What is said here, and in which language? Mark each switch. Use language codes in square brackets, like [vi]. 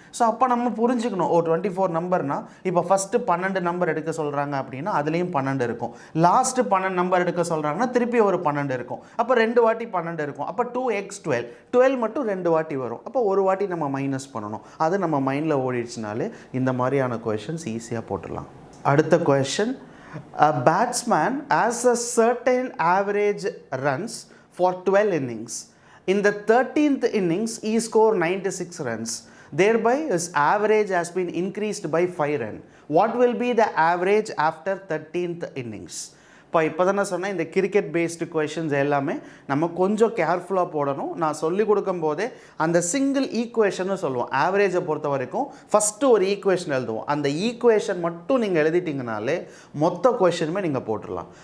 [ta] So அப்போ நம்ம புரிஞ்சுக்கணும், 24 நம்பர்னால் இப்போ ஃபஸ்ட்டு 12 நம்பர் எடுக்க சொல்கிறாங்க அப்படின்னா அதுலேயும் 12 இருக்கும். லாஸ்ட்டு 12 நம்பர் எடுக்க சொல்கிறாங்கன்னா திருப்பி ஒரு 12 இருக்கும். அப்போ 2 வாட்டி 12 இருக்கும். அப்போ 2x12 மட்டும் 2 வாட்டி வரும். அப்போ ஒரு வாட்டி நம்ம மைனஸ் பண்ணணும். அது நம்ம மைண்டில் ஓடிடுச்சுனாலே இந்த மாதிரியான கொஷின்ஸ் ஈஸியாக போட்டுடலாம். அடுத்த question, [en] a batsman has a certain average runs for 12 innings. In the 13th innings, he scored 96 runs. Thereby, his average has been increased by 5 runs. What will be the average after 13th innings? [ta] இப்போ தான் நான் சொன்னேன், இந்த cricket based questions எல்லாமே நம்ம கொஞ்சம் கேர்ஃபுல்லாக போடணும். நான் சொல்லிக் கொடுக்கும் போதே அந்த சிங்கிள் ஈக்குவேஷன்னு சொல்லுவோம். ஆவரேஜை பொறுத்த வரைக்கும் ஃபஸ்ட்டு ஒரு ஈக்குவேஷன் எழுதுவோம். அந்த ஈக்குவேஷன் மட்டும் நீங்கள் எழுதிட்டிங்கனாலே மொத்த கொஷினுமே நீங்கள் போட்டுடலாம்.